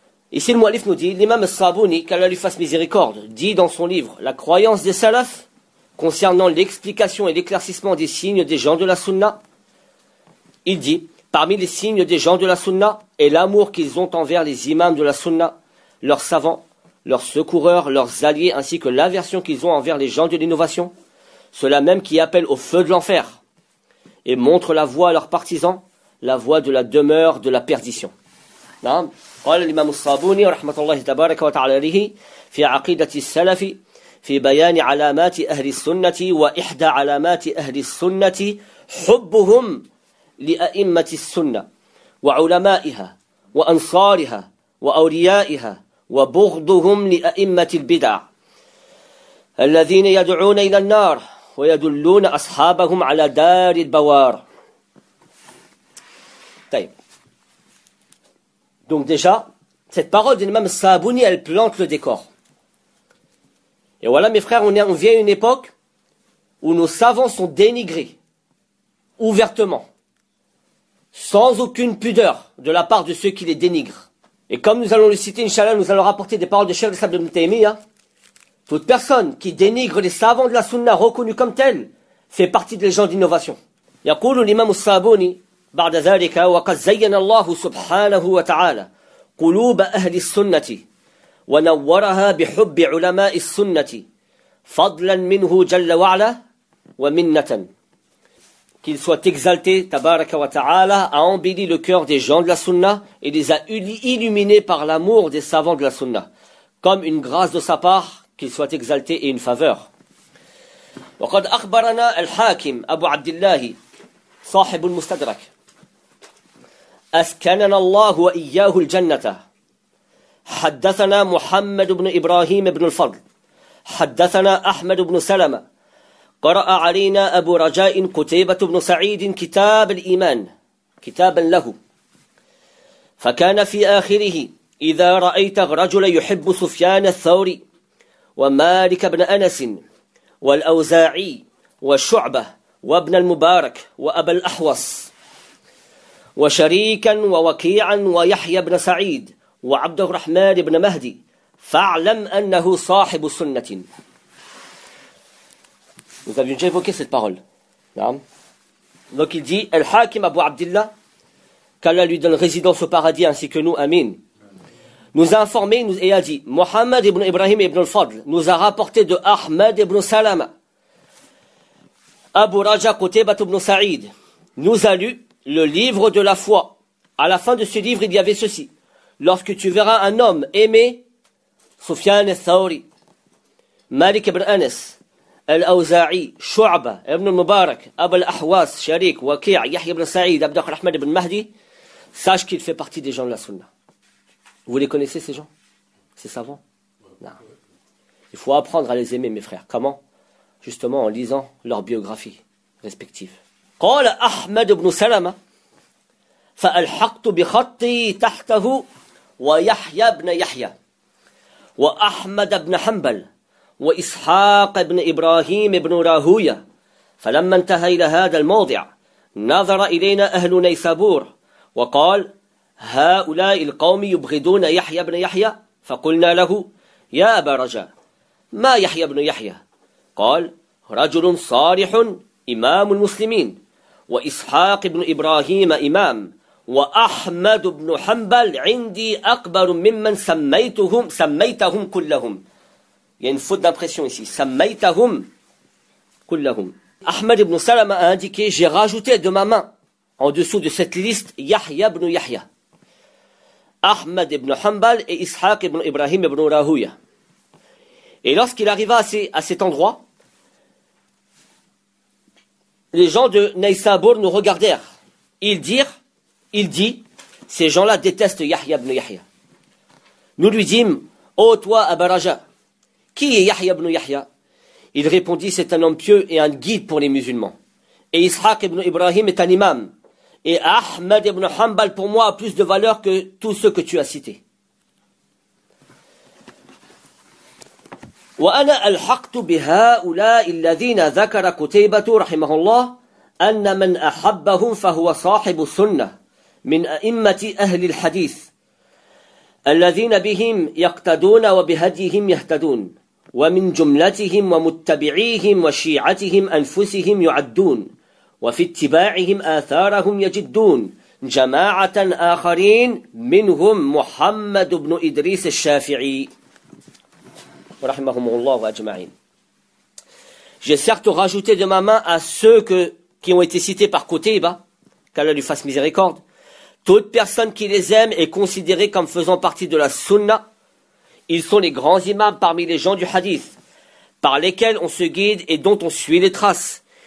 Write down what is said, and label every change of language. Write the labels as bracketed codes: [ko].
[fr] Ici, le Mu'allif nous dit, l'imam al-Sabouni, qu'Allah lui fasse miséricorde, dit dans son livre, la croyance des salafs, concernant l'explication et l'éclaircissement des signes des gens de la Sunna, il dit, parmi les signes des gens de la Sunna est l'amour qu'ils ont envers les imams de la Sunna, leurs savants, leurs secoureurs, leurs alliés, ainsi que l'aversion qu'ils ont envers les gens de l'innovation, ceux-là même qui appellent au feu de l'enfer, et montrent la voie à leurs partisans, la voie de la demeure de la perdition. [ar] L'imam al-Sabouni, rahmatullahi tabaraka wa ta'ala alayhi, fi aqidati salafi, في بيان علامات أهل السنة وإحدى علامات أهل السنة حبهم لأئمة السنة وعلمائها وأنصارها وأوليائها وبغضهم لأئمة البدع الذين يدعون إلى النار ويدلون أصحابهم على دار البوار. طيب. [fr] Donc déjà, cette parole de l'imam Sabouni, elle plante le décor. Et voilà, mes frères, on vient à une époque où nos savants sont dénigrés, ouvertement, sans aucune pudeur de la part de ceux qui les dénigrent. Et comme nous allons le citer, Inch'Allah, nous allons rapporter des paroles de Cheikh Issa Ibn Taymiyyah, toute personne qui dénigre les savants de la sunna reconnus comme tels fait partie des gens d'innovation. [ar] يقول الإمام الصابوني بعد ذلك وقد زين الله سبحانه وتعالى قلوب أهل السنة ونورها بحب علماء السنة فضلا منه جل وعلا ومنة. [fr] Qu'il soit exalté, [ar] tabaraka wa ta'ala, [fr] a embelli le cœur des gens de la sunna et les a illuminés par l'amour des savants de la sunna, comme une grâce de sa part, qu'il soit exalté et une faveur. [ar] وقد أخبرنا الحاكم أبو عبد الله صاحب المستدرك أسكننا الله وإياه الجنة حدثنا محمد بن إبراهيم بن الفضل حدثنا أحمد بن سلمة قرأ علينا أبو رجاء قتيبة بن سعيد كتاب الإيمان كتابا له فكان في آخره إذا رأيت رجلا يحب سفيان الثوري ومالك بن أنس والأوزاعي وشعبة وابن المبارك وأبا الأحوص وشريكا ووكيعا ويحيى بن سعيد وعبد الرحمن بن مهدي فاعلم أنه صاحب سنة. [fr] Nous avions déjà évoqué cette parole. Donc il dit, Al-Hakim Abu Abdillah, qu'Allah lui donne résidence au paradis ainsi que nous, Amin, nous a informé et a dit, Muhammad ibn Ibrahim ibn al-Fadl nous a rapporté de Ahmed ibn Salama, Abu Raja Qutaybah ibn Sa'id, nous a lu le livre de la foi. À la fin de ce livre, il y avait ceci. Lorsque tu verras un homme aimer Sufyan al-Thawri, Malik ibn Anas, Al-Awza'i, Shu'ba, Ibn Mubarak, Abu al-Ahwas, Sharik, Waqi'a, Yahya ibn Sa'id, Abdul Rahman ibn Mahdi, sache qu'il fait partie des gens de la Sunna. Vous les connaissez, ces gens? Ces savants? Non. Il faut apprendre à les aimer, mes frères. Comment? Justement, en lisant leurs biographies respectives. [ar] قال أحمد بن سلمة فألحقت بخطي تحته ويحيى بن يحيى وأحمد بن حنبل وإسحاق بن إبراهيم بن راهوية فلما انتهى إلى هذا الموضع نظر إلينا أهل نيسابور وقال هؤلاء القوم يبغضون يحيى بن يحيى فقلنا له يا أبا رجاء ما يحيى بن يحيى قال رجل صالح إمام المسلمين وإسحاق بن إبراهيم إمام وأحمد بن حنبل عندي أكبر ممن سميتهم كلهم. [fr] Il y a une faute d'impression ici. [ar] Sammaitahum kullahum. [fr] Ahmed ibn Salam a indiqué, j'ai rajouté de ma main, en dessous de cette liste, Yahya ibn Yahya, Ahmed ibn Hanbal et Ishaq ibn Ibrahim ibn Rahuya. Et lorsqu'il arriva à cet endroit, les gens de Naïsabour nous regardèrent. Il dit, ces gens-là détestent Yahya ibn Yahya. Nous lui dîmes, ô toi Abaraja, qui est Yahya ibn Yahya? Il répondit, c'est un homme pieux et un guide pour les musulmans. Et Ishaq ibn Ibrahim est un imam. Et Ahmed ibn Hanbal pour moi a plus de valeur que tous ceux que tu as cités. [ar] وأنا ألحقت بهؤلاء الذين ذكر قتيبة رحمه الله أن من أحبهم فهو صاحب السنة من أئمة أهل الحديث الذين بهم يقتدون وبهديهم يهتدون ومن جملتهم ومتبعيهم وشيعتهم أنفسهم يعدون وفي اتباعهم آثارهم يجدون جماعة آخرين منهم محمد بن إدريس الشافعي rahimahumullah wa ajma'in. [fr] J'ai certes rajouté de ma main à ceux qui ont été cités par Qutayba, qu'Allah lui fasse miséricorde, toute personne qui les aime est considérée comme faisant partie de la sunna. Ils sont les grands imams parmi les gens du hadith, par lesquels on se guide et dont on suit les traces.